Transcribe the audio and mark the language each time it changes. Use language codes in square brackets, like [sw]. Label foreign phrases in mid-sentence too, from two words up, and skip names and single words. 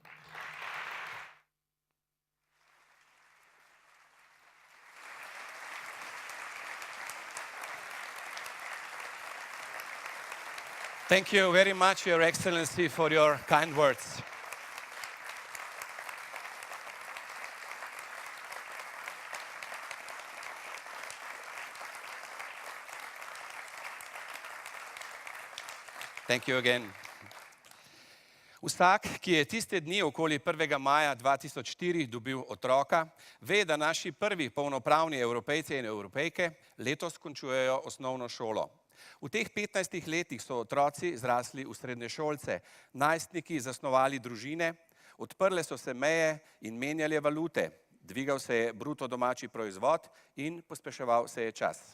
[en] Thank you very much, Your Excellency, for your kind words. Thank you again. [sl] Vsak, ki je tiste dni okoli 1. maja 2004 dobil otroka, ve, da naši prvi polnopravni Evropejci in Evropejke letos končujejo osnovno šolo. V teh 15 letih so otroci zrasli v srednješolce, najstniki zasnovali družine, odprle so se meje in menjale valute, dvigal se je bruto domači proizvod in pospeševal se je čas.